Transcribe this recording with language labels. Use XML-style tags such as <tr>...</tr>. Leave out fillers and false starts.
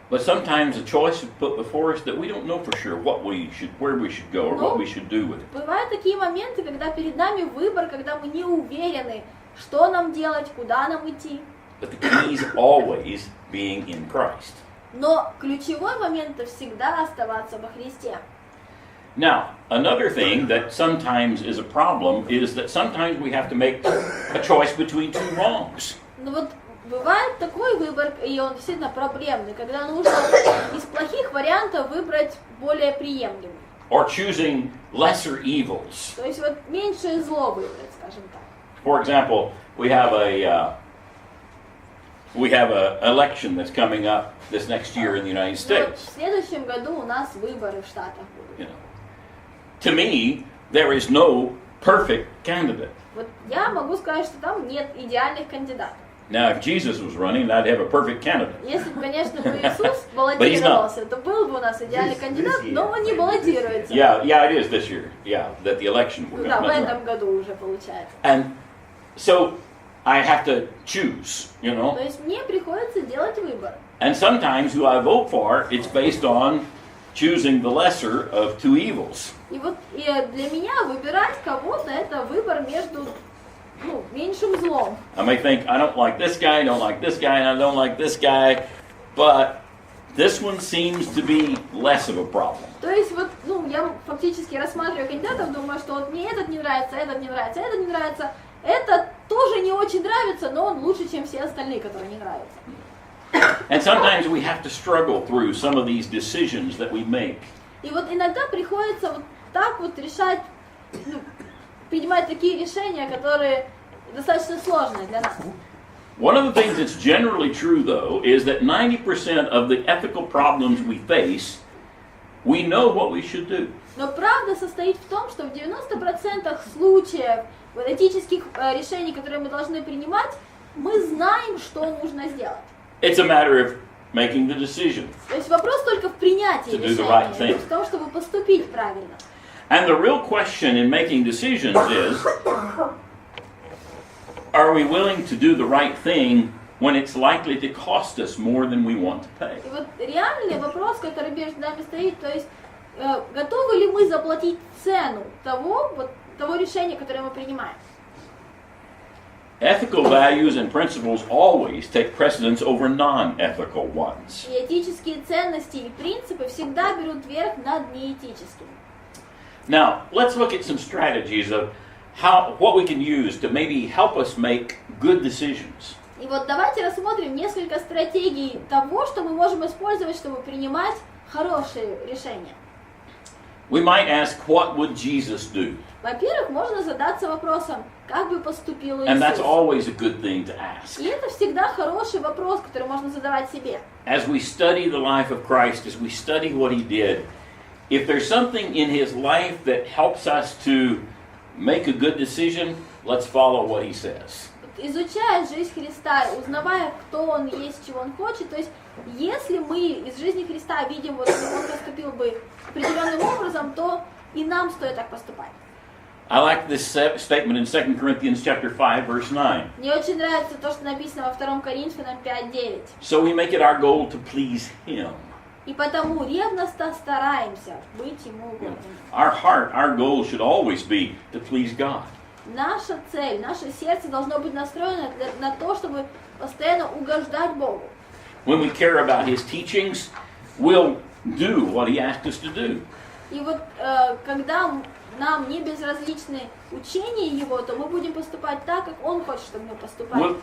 <en>But sometimes a choice is put before us that we don't know for sure where we should go or what we should do with it.</en> <ru>Бывают такие моменты, когда перед нами выбор, когда мы не уверены, что нам делать, куда нам идти.</ru> <en>But the key is always being in Christ.</en> <ru>Но ключевой момент — всегда оставаться во Христе.</ru> <en>Now, another thing that sometimes is a problem is that sometimes we have to make a choice between two wrongs.</en> <ru>Но вот бывает такой выбор, и он действительно проблемный, когда нужно из плохих вариантов выбрать более приемлемый.</ru> <en>Or choosing lesser evils.</en> <ru>То есть вот меньшее зло выбрать, скажем так.</ru> <en>For example, we have an election that's coming up this next year in the United</en> <ru>Вот</ru> <en>States.</en> <ru>в следующем году у нас выборы в Штатах будут.</ru> <en>You know, to me, there is no perfect candidate.</en> <ru>Вот я могу сказать, что там нет идеальных кандидатов.</ru> <en>Now, if Jesus was running, I'd have a perfect candidate.</en> <ru>Если бы, конечно, бы Иисус баллотировался, то был бы у нас идеальный кандидат, но он не баллотируется.</ru> <en>Yeah, it is this year. Yeah, that the election will</en> <ru>Да, в</ru> <en>come.</en> <ru>этом году уже получается.</ru> <en>And so I have to choose, you know.</en> <ru>То есть мне приходится делать выбор.</ru> <en>And sometimes who I vote for, it's based on choosing the lesser of two evils.</en> <ru>И вот для меня выбирать кого-то — это выбор между меньшим злом.</ru> <en>I may think, I don't like this guy, I don't like this guy, and I don't like this guy, but this one seems to be less of a problem.</en> <ru>То есть вот, я фактически рассматриваю кандидатов, думаю, что вот мне этот не нравится, этот не нравится, этот не нравится, этот тоже не очень нравится, но он лучше, чем все остальные, которые не нравятся.</ru> <en>And sometimes we have to struggle through some of these decisions that we make.</en> <ru>И вот иногда приходится вот так вот решать, принимать такие решения, которые достаточно сложные для нас.</ru> <en>One of the things that's generally true, though, is that 90% of the ethical problems we face, we know what we should do.</en> <ru>Но правда состоит в том, что в 90% случаев этических решений, которые мы должны принимать, мы знаем, что нужно сделать.</ru> <en>It's a matter of making the decision.</en> <ru>То есть вопрос только в принятии</ru> <en>To do the right</en> <ru>решения,</ru> <en>thing.</en> <ru>в том, чтобы поступить правильно.</ru> <en>And the real question in making decisions is, are we willing to do the right thing when it's likely to cost us more than we want to pay.</en> <ru>И вот реальный вопрос, который между нами стоит, то есть готовы ли мы заплатить цену того решения, которое мы принимаем?</ru> <en>Ethical values and principles always take precedence over non-ethical ones.</en> <ru>И этические ценности и принципы всегда берут верх над неэтическими.</ru> <en>Now, let's look at some strategies of what we can use to maybe help us make good decisions.</en> <ru>И вот давайте рассмотрим несколько стратегий того, что мы можем использовать, чтобы принимать хорошие решения.</ru> <en>We might ask, what would Jesus do?</en> <ru>Во-первых, можно задаться вопросом, как бы поступил Иисус.</ru> <en>And that's always a good thing to ask.</en> <ru>И это всегда хороший вопрос, который можно задавать себе.</ru> <en>As we study the life of Christ, as we study what he did, if there's something in his life that helps us to make a good decision, let's follow what he says.</en> <ru>Изучая жизнь Христа, узнавая, кто Он есть, чего Он хочет, то есть, если мы из жизни Христа видим, вот, что Он поступил бы определенным образом, то и нам стоит так поступать.</ru> <en>I like this statement in 2 Corinthians chapter 5, verse 9.</en> <ru>Мне очень нравится то, что написано во 2 Коринфянам 5:9.</ru> <en>So we make it our goal to please him.</en> <ru>И потому ревностно стараемся быть Ему угодными.</ru> <en>Our heart, our goal should always be to please God.</en> <ru>Наша цель, наше сердце должно быть настроено на то, чтобы постоянно угождать Богу.</ru> <en>When we care about his teachings, we'll do what he asked us to do.</en> <ru>И вот когда нам не безразличны учения Его, то мы будем поступать так, как Он хочет, чтобы мы поступали.</ru>